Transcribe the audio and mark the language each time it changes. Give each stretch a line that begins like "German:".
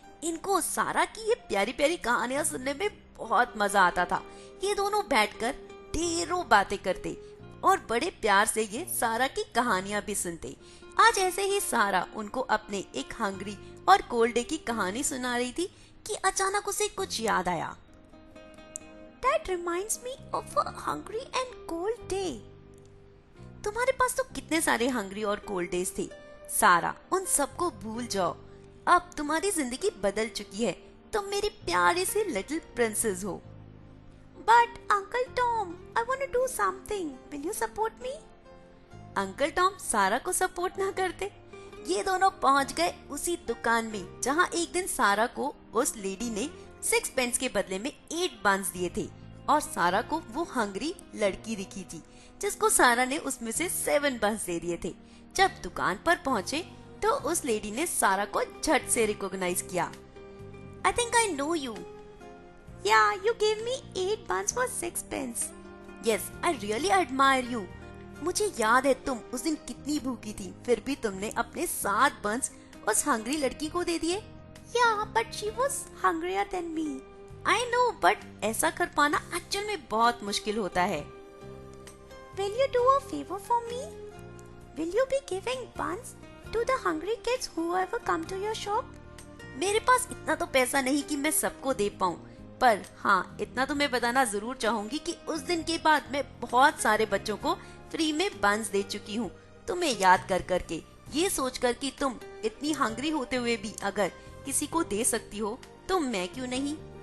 Hindi: इनको सारा की ये प्यारी प्यारी कहानियां सुनने में बहुत मजा आता था। ये दोनों बैठकर ढेरों बातें करते और बड़े प्यार से ये सारा की कहानियां भी सुनते। आज ऐसे ही सारा उनको अपने एक हंग्री और कोल्ड डे की कहानी सुना रही थी कि अचानक उसे कुछ याद आया।
English: That reminds me of a hungry and cold day.
Hindi: तुम्हारे पास तो कितने सारे हंग्री और कोल्ड डेज थे सारा, उन सबको भूल जाओ। अब तुम्हारी जिंदगी बदल चुकी है, तुम मेरी प्यारी सी लिटिल प्रिंसेस हो।
English: But Uncle Tom, I want to do something. Will you support me?
Hindi: Uncle Tom सारा को सपोर्ट ना करते। ये दोनों पहुंच गए उसी दुकान में जहां एक दिन सारा को उस लेडी ने 6 पेंस के बदले में 8 बंस दिए थे, और सारा को वो हंग्री लड़की दिखी थी जिसको सारा ने उसमें से 7 बंस दे दिए थे। जब दुकान पर पहुंचे तो उस लेडी ने सारा को झट से रिकॉग्नाइज किया।
English: I think I know you. Yeah, you gave me 8 buns for 6 pence. Yes, I really admire you.
Hindi: मुझे याद है तुम उस दिन कितनी भूखी थी, फिर भी तुमने अपने 7 बंस उस हंग्री लड़की को दे दिए।
English: Yeah, but she was hungrier than me. I know, but
Hindi: ऐसा कर पाना एक्चुअल में बहुत मुश्किल होता है।
English: Will you do a favor for me? Will you be giving buns to the hungry kids whoever come to your shop?
Hindi: मेरे पास इतना तो पैसा नहीं कि मैं सबको दे पाऊँ, पर हाँ इतना तो मैं बताना जरूर चाहूंगी कि उस दिन के बाद मैं बहुत सारे बच्चों को फ्री में बंस दे चुकी हूँ तुम्हें याद कर करके, ये सोच कर कि तुम इतनी हंग्री होते हुए भी अगर किसी को दे सकती हो तो मैं क्यों नहीं।